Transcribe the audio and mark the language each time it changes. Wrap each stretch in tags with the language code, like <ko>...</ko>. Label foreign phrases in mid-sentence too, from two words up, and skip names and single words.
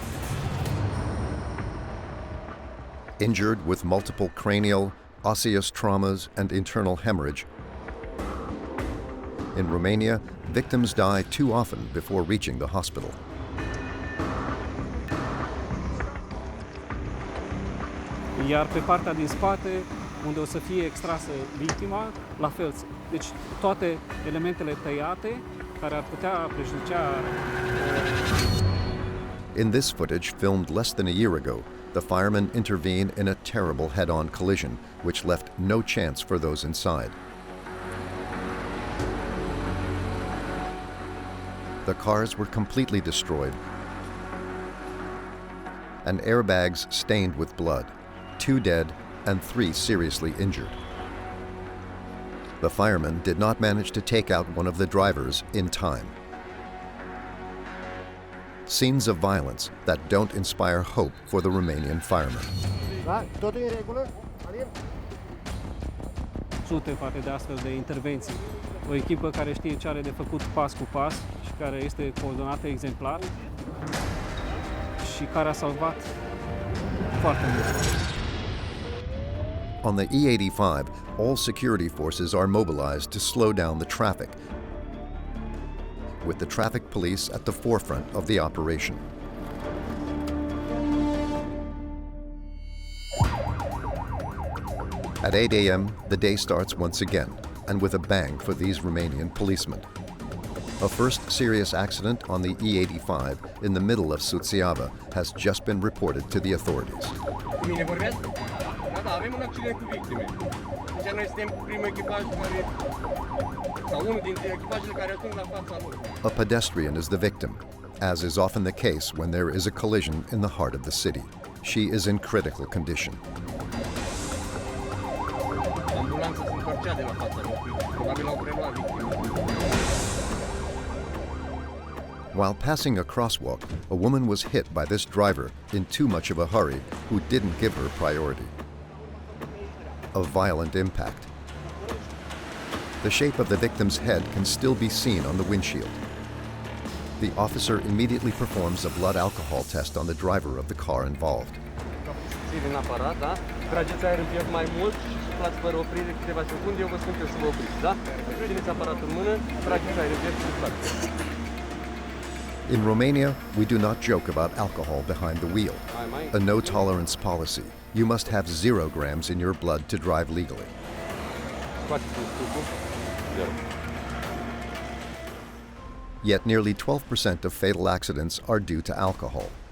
<en>Injured with multiple cranial, osseous traumas and internal hemorrhage. In Romania, victims die too often before reaching the hospital.</en> <ro>Iar pe partea din spate, unde o să fie extrasă victima, la fel. Deci toate elementele tăiate care ar putea prejudicia.</ro> <en>In this footage, filmed less than a year ago, the firemen intervene in a terrible head-on collision, which left no chance for those inside. The cars were completely destroyed, and airbags stained with blood, 2 dead and 3 seriously injured. The firemen did not manage to take out one of the drivers in time. Scenes of violence that don't inspire hope for the Romanian firemen.</en> <ro>Da? Totul în regulă? Alin? Sute poate de astfel de intervenții. O echipă care știe ce are de făcut pas cu pas și care este coordonată exemplar și care a salvat foarte mult.</ro> <en>On the E85, all security forces are mobilized to slow down the traffic, with the traffic police at the forefront of the operation. At 8 a.m., the day starts once again, and with a bang for these Romanian policemen. A first serious accident on the E85 in the middle of Suceava has just been reported to the authorities.</en> <ro>Cu mine vorbeați? Da, avem un accident cu victime. Deci noi suntem primul echipaj care, sau unul dintre echipajele care ajung la fața lor.</ro> <en>A pedestrian is the victim, as is often the case when there is a collision in the heart of the city. She is in critical condition.</en> <ro>Ambulanța se întorcea de la fața locului. Probabil au preluat victime.</ro> <en>While passing a crosswalk, a woman was hit by this driver in too much of a hurry who didn't give her priority. A violent impact. The shape of the victim's head can still be seen on the windshield. The officer immediately performs a blood alcohol test on the driver of the car involved.</en> <ro>Ții din aparat, da? Trageți aer în piept mai mult și suflați fără oprire câteva secunde. Eu vă spun că să vă opriți, da? Țineți aparatul în mână, trageți aer în piept și suflați.</ro> <en>In Romania, we do not joke about alcohol behind the wheel. A no-tolerance policy. You must have 0 grams in your blood to drive legally. Yet nearly 12% of fatal accidents are due to alcohol.</en>